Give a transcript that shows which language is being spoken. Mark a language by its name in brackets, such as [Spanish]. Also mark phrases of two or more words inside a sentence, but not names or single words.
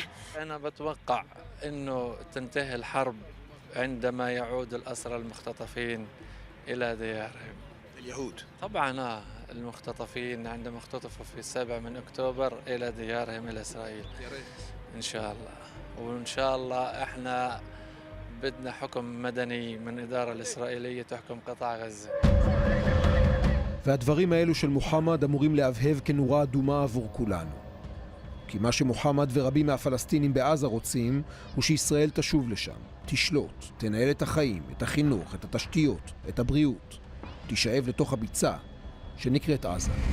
[Arabic] انا بتوقع انه تنتهي الحرب عندما يعود الأسرى المختطفين إلى ديارهم. اليهود طبعا المختطفين عندما اختطفوا في 7 من أكتوبر إلى ديارهم إلى إسرائيل إن شاء الله. وإن شاء الله إحنا بدنا حكم مدني من الإدارة الإسرائيلية تحكم قطاع غزة. [Hebrew] והדברים האלו של מוחמד אמורים להבהב כנורה אדומה עבור כולנו. כי מה שמוחמד ורבים מהפלסטינים בעזה רוצים הוא שישראל תשוב לשם, תשלוט, תנהל את החיים, את החינוך, את התשתיות, את הבריאות, תישאב לתוך הביצה שנקראת עזה.